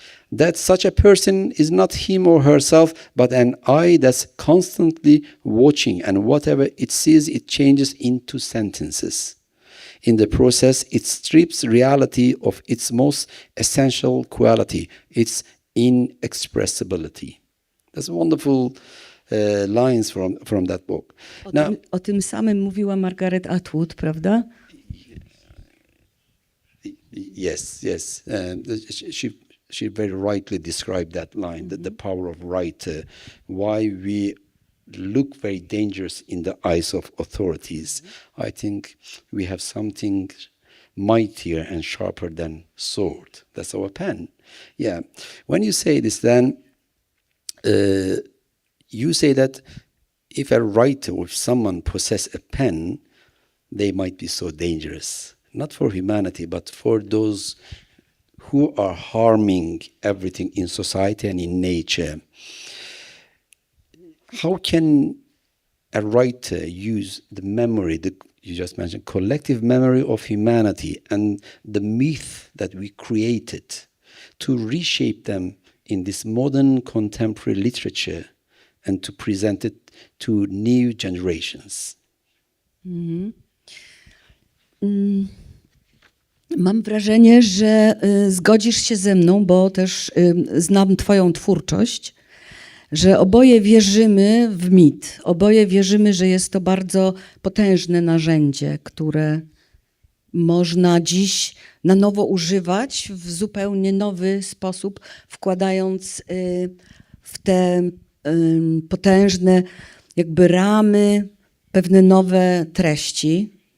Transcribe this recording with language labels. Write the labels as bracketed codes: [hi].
[en] That such a person is not him or herself, but an eye that's constantly watching, and whatever it sees, it changes into sentences. In the process, it strips reality of its most essential quality, its inexpressibility. That's wonderful lines from that book. [pl] O tym samym mówiła Margaret Atwood, prawda? [en] Yes. She very rightly described that line, the power of writer, why we look very dangerous in the eyes of authorities. I think we have something mightier and sharper than sword. That's our pen. Yeah. When you say this, then you say that if a writer or if someone possess a pen, they might be so dangerous, not for humanity, but for those who are harming everything in society and in nature. How can a writer use the memory, you just mentioned, collective memory of humanity and the myth that we created to reshape them in this modern contemporary literature and to present it to new generations? [pl] Mam wrażenie, że zgodzisz się ze mną, bo też znam twoją twórczość, że oboje wierzymy w mit. Oboje wierzymy, że jest to bardzo potężne narzędzie, które można dziś na nowo używać w zupełnie nowy sposób, wkładając w te potężne jakby ramy pewne nowe treści.